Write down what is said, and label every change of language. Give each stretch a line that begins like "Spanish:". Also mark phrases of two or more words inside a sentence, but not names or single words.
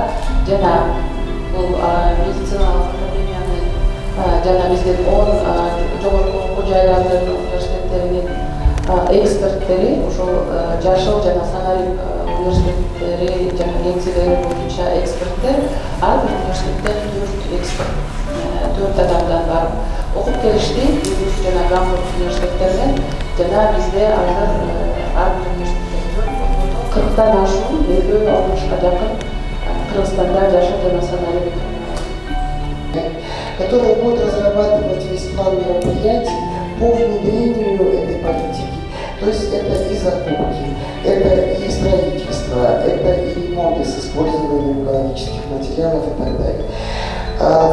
Kyrgyz: Жана бул медициналык академиянын жана биздин 10 жогорку окуу жайлардын университеттеринин эксперттери, ошол жашыл жана санарип университеттери жана кеңселери боюнча эксперттер, ар бир университеттен 4 эксперт, 4 адамдан барып окуп келишти. Вильнюс жана Гамбург университеттеринен жана бизде азыр ар бир университетте 40тан ашуун 50-60га жакын Кыргызстанда жашыл жана санарип,
Russian: который будет разрабатывать весь план мероприятий по внедрению этой политики. То есть это и закупки, это и строительство, это и ремонты с использованием экологических материалов и так далее.